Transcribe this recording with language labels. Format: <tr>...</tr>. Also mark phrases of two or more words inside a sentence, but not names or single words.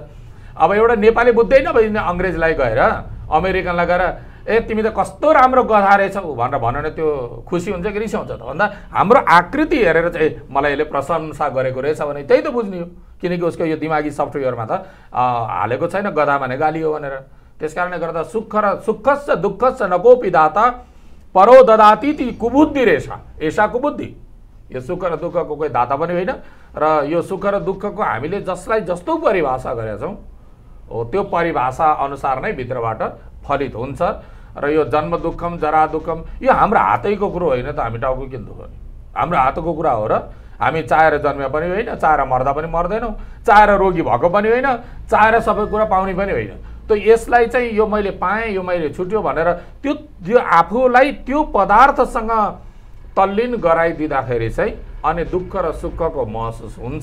<ne>अब एउटा नेपाली बुझ्दैन भने अङ्ग्रेजलाई गएर अमेरिकनलाई गएर ए तिमी त कस्तो राम्रो गधा रहेछौ भनेर भन्यो भने त्यो खुसी हुन्छ कि रिसाउँछ त? भन्दा हाम्रो आकृति हेरेर चाहिँ मलाई यसले प्रशंसा गरेको रहेछ भने त्यही त बुझ्ने हो, किनकि उसको यो दिमागी सफ्टवेयरमा त हालेको छैन गधा भने गाली हो भनेर। त्यस कारणले गर्दा</ne> <sa>सुखस्य दुःखस्य नकोपि दाता परो ददाति ती कुबुद्धि रेषा, ऐसा कुबुद्धि।</sa> <ne>यो सुख र दुःखको कोही दाता पनि होइन र यो सुख र दुःखको हामीले जसलाई जस्तो परिभाषा गरेका छौँ हो त्यो परिभाषा अनुसार नै भित्रबाट फलित हुन्छ। र यो</ne> <sa>जन्म दुःखम जरा दुःखम</sa> <ne>यो हाम्रो हातैको कुरो होइन त, हामी टाउको किन दुख्ने? हाम्रो हातको कुरा हो र? हामी चाहेर जन्मे पनि होइन, चाहेर मर्दा पनि मर्दैनौँ, चाहेर रोगी भएको पनि होइन, चाहेर सबै कुरा पाउने पनि होइन। त यसलाई चाहिँ यो मैले पाएँ, यो मैले छुट्यो भनेर त्यो आफूलाई त्यो पदार्थसँग तल्लीन गराइदिँदाखेरि चाहिँ अनि दुःख र सुखको महसुस हुन्छ।</ne>